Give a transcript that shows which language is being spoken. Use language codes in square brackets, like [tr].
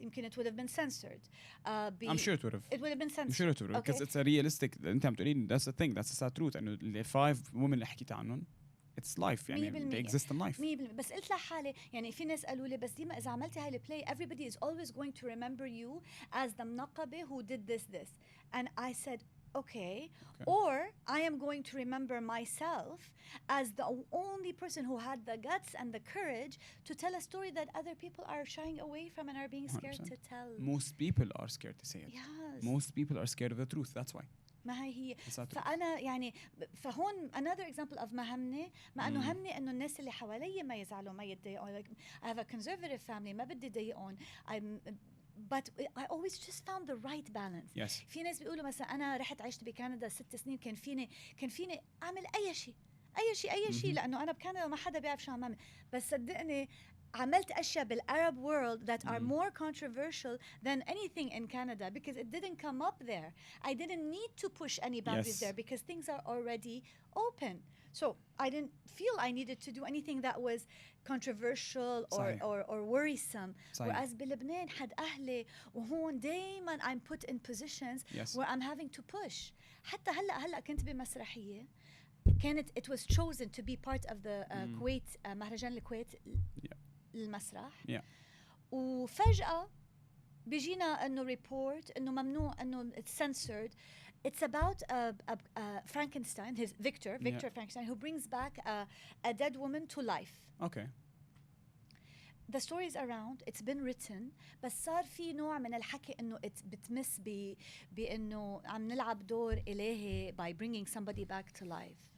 [ar] يمكن [en] it would have been censored. I'm sure it would have. It would have been censored. I'm sure it would have because it's a realistic. [ar] أنت عم تقولين [en] that's the thing, that's the sad truth. [ar] إنه ال [en] 5 women [ar] اللي حكيت عنهم [en] it's life [ar] يعني [en] they exist in life. 100%. [ar] بس قلت لحالي يعني في ناس قالوا لي بس ديما إذا عملتي هاي البلاي [en] everybody is always going to remember you as the [ar] منقبة who did this. [en] And I said okay. Or I am going to remember myself as the only person who had the guts and the courage to tell a story that other people are shying away from and are being scared 100%. To tell. Most people are scared to say it. Yes. Most people are scared of the truth. That's why. [ar] ما هي فأنا يعني فهون [en] another example of [ar] ما همني ما إنه همني إنه الناس اللي حوالي ما يزعلوا ما يتضايقوا. [en] Like I have a conservative family [ar] ما بدي ضايقهم. [en] But I always just found the right balance. Yes. [ar] في ناس بيقولوا مثلا أنا رحت عشت بكندا 6 سنين كان فيني أعمل أي شيء لأنه أنا بكندا ما حدا بيعرف شو عم أعمل. بس صدقني عملت أشياء [en] بالArab world that are more controversial than anything in Canada because it didn't come up there. I didn't need to push any boundaries there because things are already open. So I didn't feel I needed to do anything that was controversial or worrisome. Whereas [ar] بلبنان [en] had [ar] أهلي وهون دايما [en] I'm put in positions where I'm having to push. [ar] حتى هلا كنت بمسرحية كانت [en] it was chosen to be part of the Kuwait [ar] مهرجان الكويت المسرح وفجأة بيجينا انه ريبورت انه ممنوع انه [en] it's censored. It's about Frankenstein, his Victor Frankenstein, who brings back a dead woman to life. Okay. The story is around, it's been written, [ar] بس صار في نوع من الحكي انه بتمس بانه عم نلعب دور إلهي [en] by bringing somebody back to life.